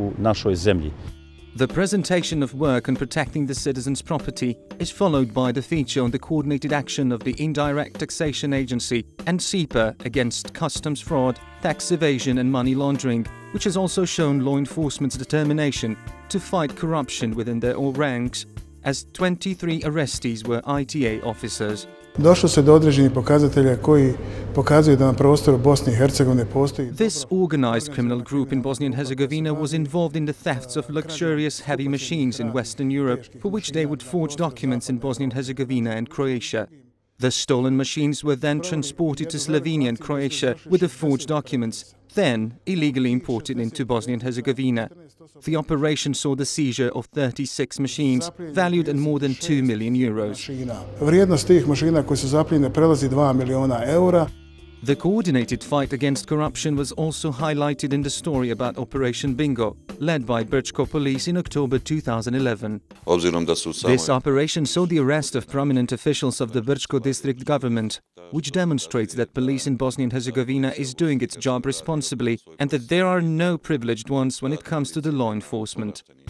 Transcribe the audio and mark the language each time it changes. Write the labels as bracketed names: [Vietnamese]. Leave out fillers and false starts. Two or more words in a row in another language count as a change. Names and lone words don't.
[English] The presentation of work on protecting the citizens' property is followed by the feature on the coordinated action of the Indirect Taxation Agency and SIPA against customs fraud, tax evasion and money laundering, which has also shown law enforcement's determination to fight corruption within their own ranks, as 23 arrestees were ITA officers. [Bosnian] Došlo se do određenih pokazatelja koji pokazuju da na prostoru Bosne I Hercegovine postoji. [English] This organized criminal group in Bosnia and Herzegovina was involved in the thefts of luxurious heavy machines in Western Europe, for which they would forge documents in Bosnia and Herzegovina and Croatia. The stolen machines were then transported to Slovenia and Croatia with the forged documents, then illegally imported into Bosnia and Herzegovina. The operation saw the seizure of 36 machines, valued at more than 2 million euros. [Bosnian] Vrijednost tih mašina koje su zaplijenjene prelazi 2 miliona eura. [English] The coordinated fight against corruption was also highlighted in the story about Operation Bingo, led by Brčko police in October 2011. This operation saw the arrest of prominent officials of the Brčko district government, which demonstrates that police in Bosnia and Herzegovina is doing its job responsibly and that there are no privileged ones when it comes to the law enforcement.